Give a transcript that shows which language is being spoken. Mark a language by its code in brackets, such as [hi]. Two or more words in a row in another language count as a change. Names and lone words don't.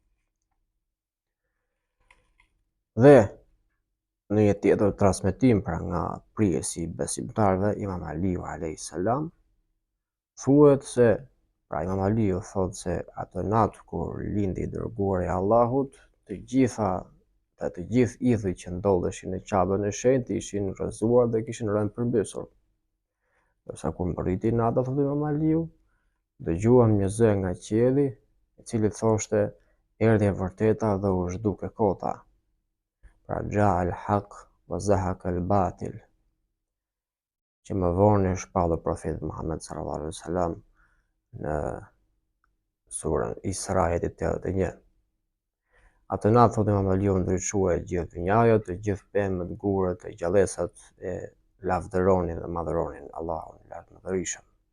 [sq] Dhe në një tjetër transmetim pra nga prijesi i besimtarëve, Imam Aliu [ar] عليه السلام, [sq] thuhet se pra Imam Aliu thotë se atë natë kur lindi i dërguari i Allahut, të gjithë idhujt që ndodheshin në Qabën e Shenjtë ishin rrëzuar dhe kishin rënë përmbysur. Dorsa kur mbërriti nata, thotë Imam Aliu, dëgjuam një zë nga qielli, i cili thoshte: erdhi e vërteta dhe u zhduke kota. [ar] Pra جاء الحق وزهق الباطل, [sq] që më vonë është shpallur profeti Muhammed [ar] صلى الله عليه وسلم [sq] në surën Isra ajeti 81. Atë natë, thotë Imam Aliu, ndryshua e gjithë dynjaja, të gjithë pemët, gurët e gjallësat e lavdëronin dhe madhëronin Allahun lartëmadhërisëm.